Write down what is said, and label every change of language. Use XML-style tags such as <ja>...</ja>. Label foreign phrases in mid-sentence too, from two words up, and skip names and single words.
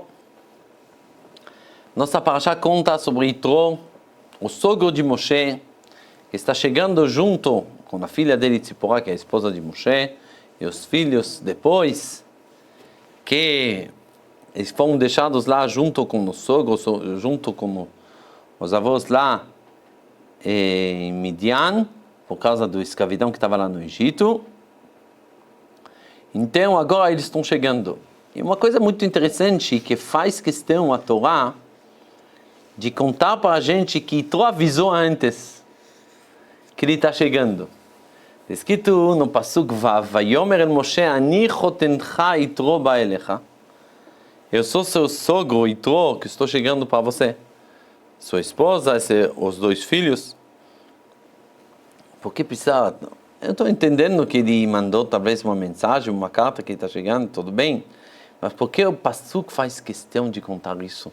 <pt>Nossa Parashat conta sobre Yitro, o sogro de Moshe, que está chegando junto com a filha dele, Tzipora, que é a esposa de Moshe, e os filhos depois, que eles foram deixados lá junto com o sogro, junto com os avós lá em Midian, por causa da escravidão que estava lá no Egito. Então agora eles estão chegando. E uma coisa muito interessante que faz questão a Torá de contar para a gente que Yitro avisou antes que ele está chegando. Está escrito no</pt> <he>פסוק ו, ויאמר אל משה, אני חתנך יתרו בא אליך.</he> <pt>Eu sou seu sogro, Yitro, que estou chegando para você. Sua esposa, os dois filhos. Por que precisa... Eu estou entendendo que ele mandou talvez uma mensagem, uma carta que está chegando, tudo bem. Mas por que o Pasuk faz questão de contar isso?</pt>